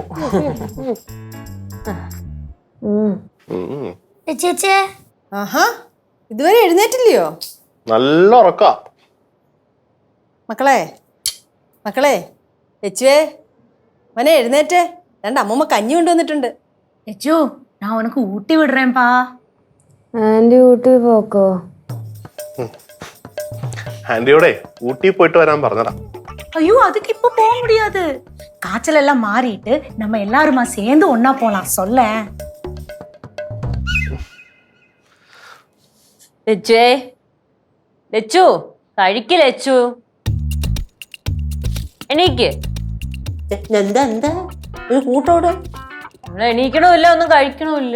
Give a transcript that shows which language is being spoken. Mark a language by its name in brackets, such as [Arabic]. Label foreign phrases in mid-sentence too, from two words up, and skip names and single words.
[Malayalam] ചേച്ചേ. ആഹാ, ഇതുവരെ എഴുന്നേറ്റില്ലയോ? നല്ല ഉറക്ക. മക്കളെ മക്കളെ, ലച്ചുവേ മനെ എഴുന്നേറ്റേ. രണ്ട് അമ്മൂമ്മ കഞ്ഞി കൊണ്ടുവന്നിട്ടുണ്ട്. ലച്ചു, [Tamil] நான் உனக்கு ஊட்டி விடுறேன்ப்பா. [Malayalam] ആന്റി വീട്ടിൽ പോക്കോ? ആന്റിയോടെ ഊട്ടി പോയിട്ട് വരാൻ പറഞ്ഞടാ. [Tamil] ஐயோ, அதுக்கு இப்ப போக முடியாது. காய்ச்சல் எல்லாம் மாறிட்டு நம்ம எல்லாருமா சேர்ந்து ஒன்னா போலாம். சொல்ல [Malayalam] ലച്ചുവേ, ലച്ചു കഴിക്ക്. ലച്ചു എണീക്ക്. എന്താ എന്താ ഒരു കൂട്ടോടെ? നമ്മൾ എണീക്കണമില്ല, ഒന്നും കഴിക്കണമില്ല.